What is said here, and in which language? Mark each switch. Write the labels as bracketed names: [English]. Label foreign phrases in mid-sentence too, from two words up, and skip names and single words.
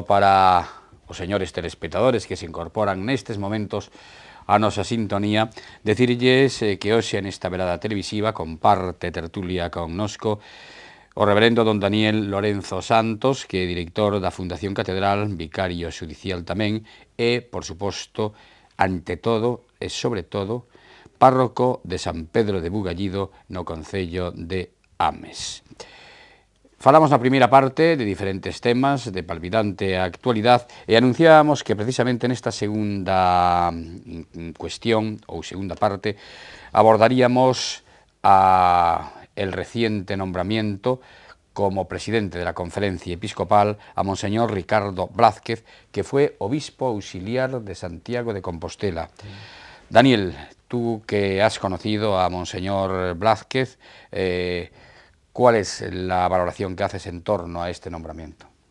[Galician] para os señores telespectadores que se incorporan nestes momentos a nosa sintonía, decirlles que hoxe nesta velada televisiva comparte tertulia connosco o reverendo don Daniel Lorenzo Santos, que é director da Fundación Catedral, vicario xudicial tamén, e, por suposto, ante todo e sobre todo, párroco de San Pedro de Bugallido no concello de Ames. Falamos na primeira parte de diferentes temas de palpitante actualidade e anunciábamos que precisamente nesta segunda cuestión ou segunda parte abordaríamos [Spanish] el reciente nombramiento como presidente de la Conferencia Episcopal a Monseñor Ricardo Blázquez, que fue obispo auxiliar de Santiago de Compostela. Daniel, tú que has conocido a Monseñor Blázquez, ¿cuál es la valoración que haces en torno a este nombramiento?